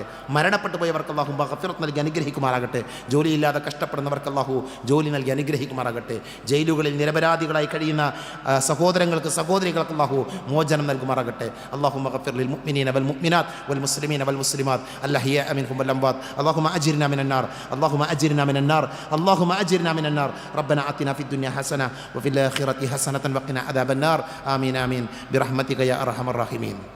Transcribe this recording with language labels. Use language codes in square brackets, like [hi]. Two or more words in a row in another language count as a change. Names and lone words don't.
[ml] മരണപ്പെട്ടു പോയവർക്ക് അല്ലാഹു മഗ്ഫിറത്ത് നൽകി അനുഗ്രഹിക്കുമാറാകട്ടെ. ജോലിയില്ലാതെ കഷ്ടപ്പെടുന്നവർക്ക് അല്ലാഹു ജോലി നൽകി അനുഗ്രഹിക്കുമാറാകട്ടെ. ജയിലുകളിൽ നിരപരാധികളായി കഴിയുന്ന സഹോദരങ്ങൾക്ക് സഹോദരികൾക്ക് അല്ലാഹു മോചനം നൽകുമാറാകട്ടെ. [ar] الله اغفر للمؤمنين والمؤمنات والمسلمين والمسلمات الأحياء منهم والأموات. اللهم أجرنا من النار، اللهم أجرنا من النار، اللهم أجرنا من النار. ربنا آتنا في الدنيا حسنة وفي الآخرة حسنة وقنا عذاب النار. آمين آمين برحمتك يا أرحم الراحمين.